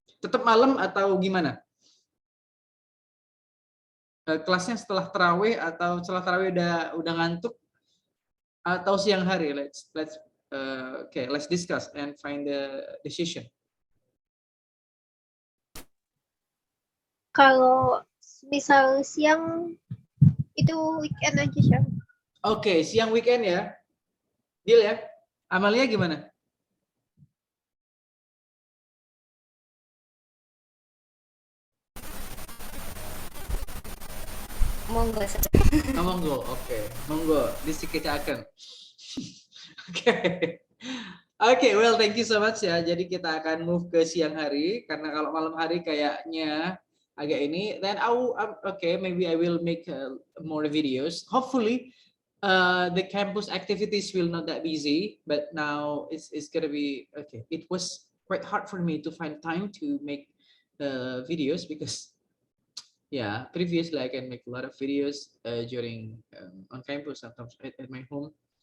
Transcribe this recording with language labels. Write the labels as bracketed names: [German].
[Indonesian] Tetap malam atau gimana? Kelasnya setelah tarawih atau setelah tarawih udah ngantuk atau siang hari? [English] Let's discuss and find the decision. [Indonesian] Kalau misal siang itu weekend aja siya. Oke, siang weekend ya. Deal ya. Amalia gimana? Monggo. Monggo, oke. Monggo, disikitakan. Oke. [English] Oke, well thank you so much ya. [Indonesian] Jadi kita akan move ke siang hari karena kalau malam hari kayaknya agak ini. [English] Then maybe I will make more videos. Hopefully the campus activities will not that busy, but now it's gonna be okay. It was quite hard for me to find time to make videos because yeah, previously I can make a lot of videos during on campus, sometimes at my home.